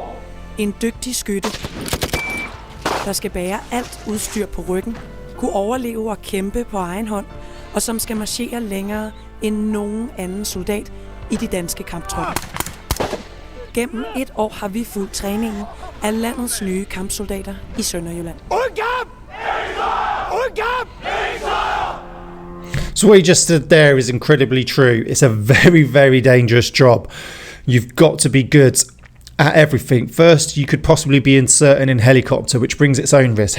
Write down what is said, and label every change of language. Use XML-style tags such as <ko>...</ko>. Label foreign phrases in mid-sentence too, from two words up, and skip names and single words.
<da>En dygtig skytte, der skal bære alt udstyr på ryggen, kunne overleve og kæmpe på egen hånd, og som skal marchere længere end nogen anden soldat i de danske kamptropper. Gennem et år har vi fulgt træningen af landets nye kampsoldater i Sønderjylland.</da> <en>So what you just said there is incredibly true. It's a very, very dangerous job. You've got to be good at everything. First, you could possibly be inserting in helicopter, which brings its own risk.</en>